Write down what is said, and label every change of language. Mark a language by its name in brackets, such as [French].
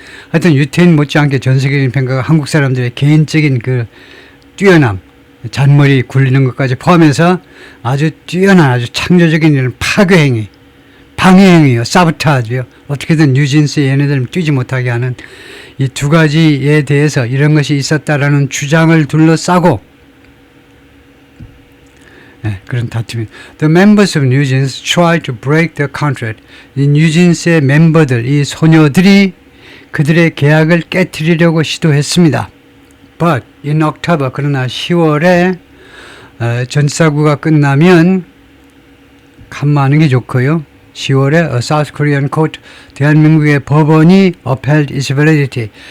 [Korean] 하여튼 유태인 못지않게 전 세계적인 평가가 한국 사람들의 개인적인 그 뛰어남, 잔머리 굴리는 것까지 포함해서 아주 뛰어난 아주 창조적인 이런 파괴행위, 방해행위요. 사보타지요. 어떻게든 뉴진스 얘네들 뛰지 못하게 하는 이 두 가지에 대해서 이런 것이 있었다라는 주장을 둘러싸고 그런 다툼이. [English] The members of 뉴진스 tried to break the contract. [Korean] 이 뉴진스의 멤버들, 이 소녀들이 그들의 계약을 깨트리려고 시도했습니다. [English] But in October, [Korean] 그러나 10월에 전사구가 끝나면 간마하는 게 좋고요. 10월에 [English] a South Korean court, [Korean] 대한민국의 법원이 [English] upheld its validity.